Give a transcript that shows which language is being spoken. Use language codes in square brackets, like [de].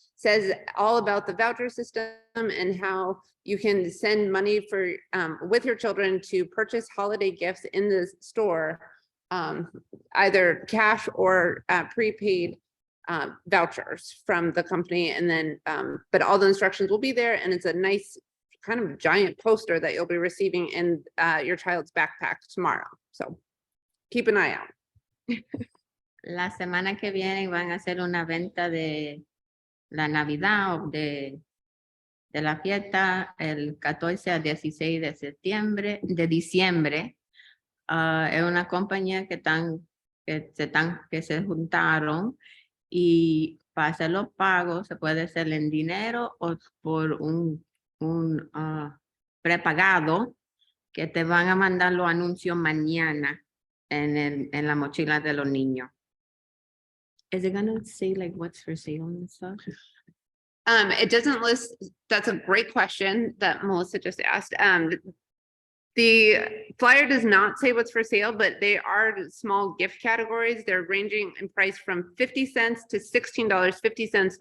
[en] says all about the voucher system and how you can send money for with your children to purchase holiday gifts in the store, either cash or prepaid vouchers from the company. And then, but all the instructions will be there, and it's a nice kind of giant poster that you'll be receiving in your child's backpack tomorrow. So keep an eye out. [es] La semana que viene van a hacer una venta de la Navidad o de la fiesta el 14 al 16 de diciembre. Es una compañía que se juntaron, y para hacer los pagos se puede hacer en dinero o por un prepagado, que te van a mandar los anuncios mañana en la mochila de los niños. [en] Is it gonna say like what's for sale and stuff? It doesn't list. That's a great question that Melissa just asked. The flyer does not say what's for sale, but they are small gift categories. They're ranging in price from 50 cents to $16.50.